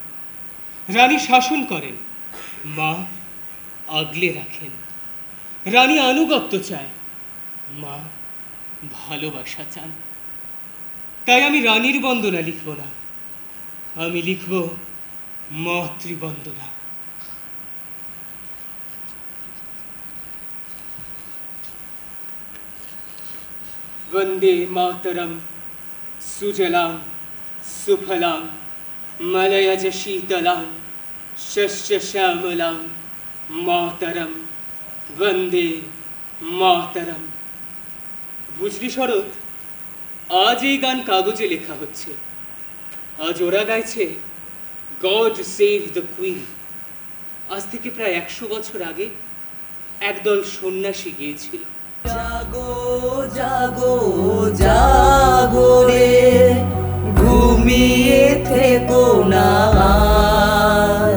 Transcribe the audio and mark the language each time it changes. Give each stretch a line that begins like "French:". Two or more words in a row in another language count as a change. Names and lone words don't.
Bangla: রানী শাসন করেন, মা আগলে রাখেন। রানী আনুগত্য চায়, মা ভালোবাসা চান। তাই আমি রানীর বন্দনা লিখব না, আমি লিখব মাতৃবন্দনা।
Sanskrit: वंदे मातरम, सुजलां सुफलां मलयज शीतलां शस्य श्यामलां मातरम, वंदे मातरम।
Bangla: বুঝলি শরৎ, আজ এই গান কাগজে লেখা হচ্ছে, আজ ওরা গাইছে গড সেভ দ্য কুইন। আজ থেকে প্রায় 100 বছর আগে একদল সন্ন্যাসী গিয়েছিল। জাগো জাগো জাগো রে, ঘুমিয়ে থেকো না আর।